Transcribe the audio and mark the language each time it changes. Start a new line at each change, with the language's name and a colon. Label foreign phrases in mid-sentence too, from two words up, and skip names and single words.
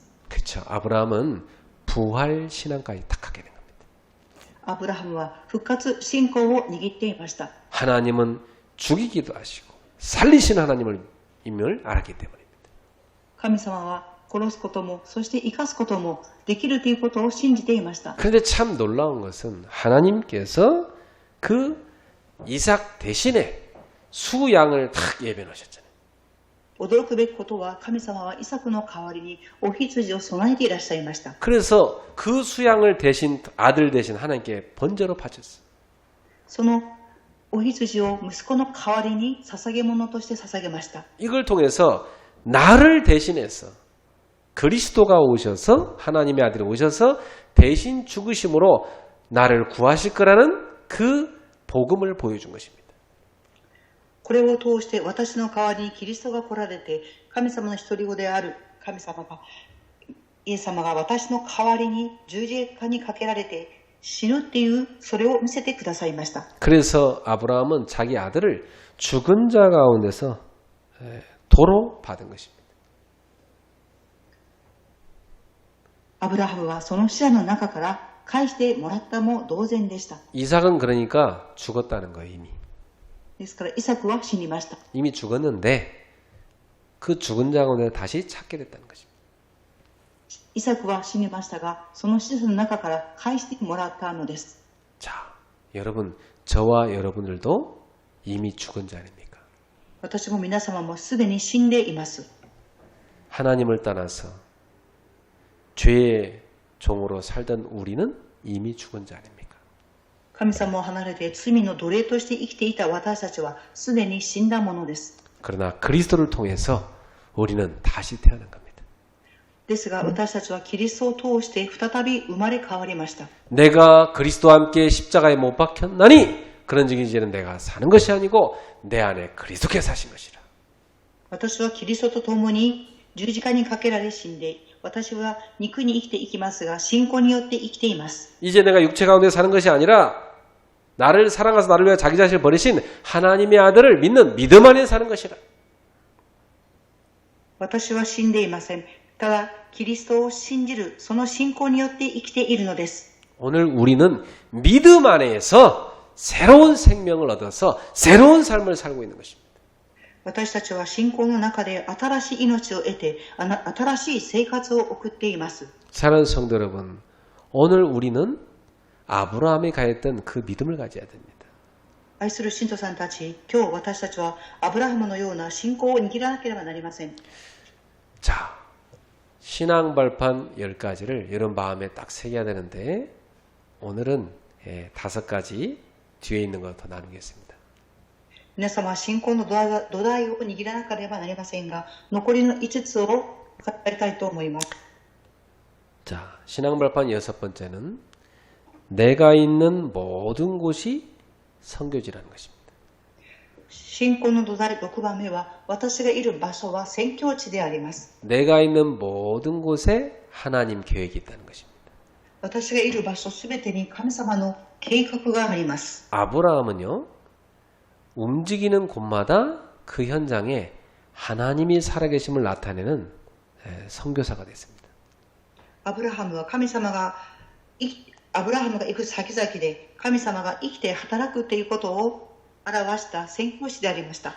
Korean: 그렇죠. 아브라함은 부활 신앙까지 딱 하게 된 겁니다.
Japanese: アブラハムは復活信仰を握っていました。
Korean: 하나님은 죽이기도 하시고 살리신 하나님을 알았기 때문입니다.
Japanese: 神様は殺すこともそして生かすこともできるということを信じていました。
Korean: 그런데 참 놀라운 것은 하나님께서 그 이삭 대신에 수양을 딱 예배해 놓으셨잖아요.
Japanese: 驚くべきことは神様はイサクの代わりにお羊を備えていらっしゃいました。
Korean: 그래서 그 수양을 대신 아들 대신 하나님께 번제로 바쳤어요.
Japanese: そのお羊を息子の代わりに捧げ物として捧げました。
Korean: 이걸 통해서 나를 대신해서 그리스도가 오셔서 하나님의 아들이 오셔서 대신 죽으심으로 나를 구하실 거라는 그 복음을 보여준 것입니다.
Japanese: これを通して私の代わりにキリストが来られて神様の一人子である神様がイエス様が私の代わりに十字架にかけられて死ぬっていうそれを見せてくださいました。
Korean: 그래서 아브라함은 자기 아들을 죽은 자 가운데서 도로 받은 것입니다.
Japanese: アブラハムはその死者の中から返してもらったも同然でした。
Korean: 이삭은 그러니까 죽었다는 거예요. 이미.
Japanese: ですからイサクは死にました。
Korean: 이미 죽었는데 그 죽은 자 가운데 다시 찾게 됐다는 것입니다.
Japanese: イサクは死にましたがその死者の中から返してもらったのです。
Korean: 자, 여러분, 저와 여러분들도 이미 죽은 자 아닙니까?
Japanese: 私も皆様もすでに死んでいます。
Korean: 하나님을 떠나서 죄의 종으로 살던 우리는 이미 죽은 자 아닙니까?
Japanese: 神様を離れて罪の奴隷として生きていた私たちはすでに死んだものです。
Korean: 그러나 그리스도를 통해서 우리는 다시 태어난 겁니다.
Japanese: ですが私たちはキリストを通して再び生まれ変わりました。
Korean: 내가 그리스도와 함께 십자가에 못 박혔나니 그런 적이 이제는 내가 사는 것이 아니고 내 안에 그리스도께서 사신 것이라.
Japanese: 私はキリストと共に十字架にかけられ死んで、私は肉に生きていきますが、信仰によって生きています。
Korean: 이제 내가 육체 가운데 사는 것이 아니라 나를 사랑하셔서 나를 위해 자기 자신을 버리신 하나님의 아들을 믿는 믿음 안에 사는 것이라.
Japanese: 私は死んでいません。ただ、キリストを信じる、その信仰によって生きているのです。
Korean: 오늘 우리는 믿음 안에서 새로운 생명을 얻어서 새로운 삶을 살고 있는 것입니다.
Japanese: 私たちは信仰の中で新しい命を得て、新しい生活を送っています。
Korean: 사랑하는 성도 여러분, 오늘 우리는 아브라함이 가졌던 그 믿음을 가져야 됩니다.
Japanese: 愛する信徒さんたち、今日私たちはアブラハムのような信仰を握らなければなりません。
Korean: 자, 신앙 발판 10가지를 여러분 마음에 딱 새겨야 되는데 오늘은 5가지 뒤에 있는 것 더 나누겠습니다.
Japanese: 皆様は信仰の土台を握らなければなりませんが、残りの5つを語りたいと思います。
Korean: 자, 신앙 발판 6번째는 내가 있는 모든 곳이 선교지라는 것입니다.
Japanese: 信仰の土台6番目は、私がいる場所は宣教地であります。
Korean: 내가 있는 모든 곳에 하나님 계획이 있다는 것입니다.
Japanese: 私がいる場所すべてに神様の計画があります。
Korean: 아브라함은요, 움직이는 곳마다 그 현장에 하나님이 살아계심을 나타내는 선교사가 됐습니다.
Japanese: アブラハムは神様がアブラハムが行く先々で神様が生きて働くということを表した宣教師でありました。